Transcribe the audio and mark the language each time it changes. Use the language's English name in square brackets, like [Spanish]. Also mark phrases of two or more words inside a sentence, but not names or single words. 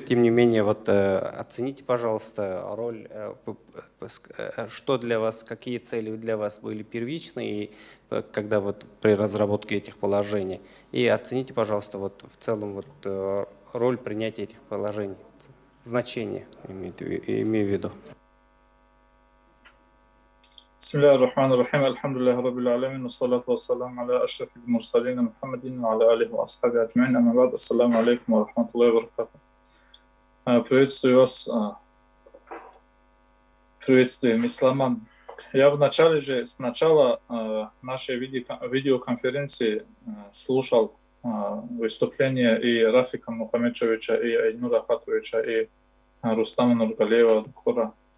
[Russian] Тем не менее, вот оцените, пожалуйста, роль, что для вас, какие цели для вас были первичные, когда вот при разработке этих положений. И оцените, пожалуйста, вот в целом вот роль принятия этих положений, значение, имею в виду. [Arabic] بسم الله الرحمن الرحيم الحمد لله رب العالمين والصلاة والسلام على أشرف المرسلين محمد وعلى آله وأصحابه أجمعين أما بعد السلام عليكم ورحمة الله وبركاته. [Russian] Приветствую вас, приветствуем исламан. Я с начала нашей видеоконференции слушал выступления и Рафика Мухаммедовича, и Айнура Ахатовича, и Рустама Нургалиева, доктора.